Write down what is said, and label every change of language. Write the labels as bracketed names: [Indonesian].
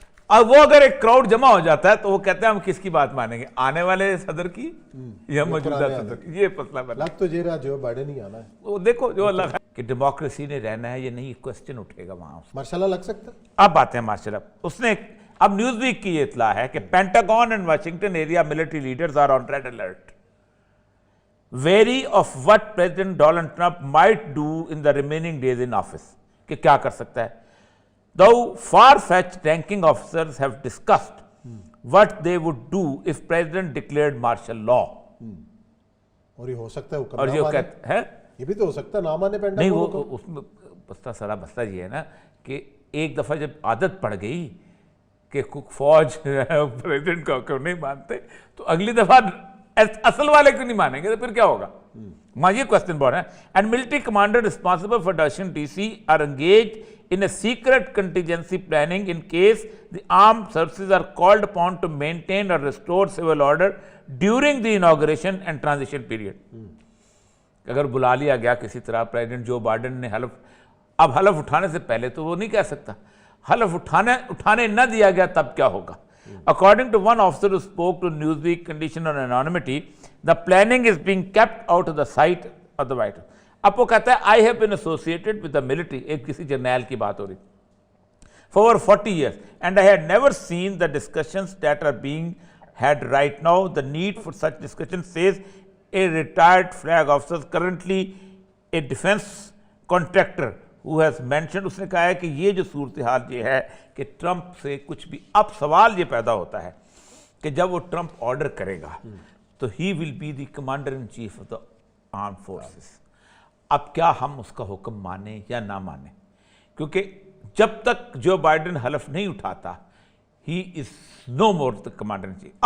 [Urdu] اب وہ اگر ایک کراؤڈ جمع ہو جاتا ہے تو وہ کہتے ہیں ہم کس کی بات مانیں گے آنے والے صدر کی یا موجودہ صدر کی. یہ مسئلہ بنا لگ تو یہ رہا جو بائیڈن ہی آنا ہے وہ دیکھو جو اللہ کہ ڈیموکریسی نے رہنا ہے یہ نہیں کوسچن اٹھے گا وہاں. مارشل لا لگ سکتا ہے. اب آتے ہیں مارشل لا. اس نے اب نیوز ویک کی یہ اطلاع ہے کہ [English] Pentagon and Washington area military leaders are on red alert wary of what President Donald Trump might do in the remaining days in office. [Urdu] کہ کیا کر سکتا ہے. [English] Though far-fetched ranking officers have discussed what they would do if President declared martial law. [Urdu] اور یہ ہو سکتا ہے اور یہ کہتے ہیں یہ بھی تو ہو سکتا ہے نہ مانے پینٹاگون نہیں, کو. وہ اس میں بستا سارا مسئلہ یہ ہے نا کہ ایک دفعہ جب عادت پڑ گئی کہ فوج پریزیڈنٹ کا حکم نہیں مانتے تو اگلی دفعہ اصل والے کیوں نہیں مانیں گے, تو پھر کیا ہوگا. یہ کوشچن بہت ہے. [English] And military commander responsible for direction DC are engaged in a secret contingency planning in case the armed services are called upon to maintain or restore civil order during the inauguration and transition period. [Urdu] اگر بلا لیا گیا کسی طرح president Joe Biden نے اب حلف اٹھانے سے پہلے تو وہ نہیں کہہ سکتا, حلف اٹھانے نہ دیا گیا تب کیا ہوگا. [English] According to one officer who spoke to Newsweek condition on anonymity, the planning is being kept out of the sight of the White House. [Urdu] اب وہ کہتا ہے [English] I have been associated with the military, [Urdu] ایک کسی جرنیل کی بات ہو رہی, [English] for over 40 years and I had never seen the discussions that are being had right now. The need for such discussions, says a retired flag officer currently a defense contractor who has mentioned. [Urdu] اس نے کہا ہے کہ یہ جو صورتحال یہ ہے کہ ٹرمپ سے کچھ بھی, اب سوال یہ پیدا ہوتا ہے کہ جب وہ ٹرمپ آرڈر کرے گا تو [English] he will be the commander in chief of the armed forces. [Urdu] اب کیا ہم اس کا حکم مانیں یا نہ مانیں, کیونکہ جب تک جو بائیڈن حلف نہیں اٹھاتا [English] he is no more the commander in chief.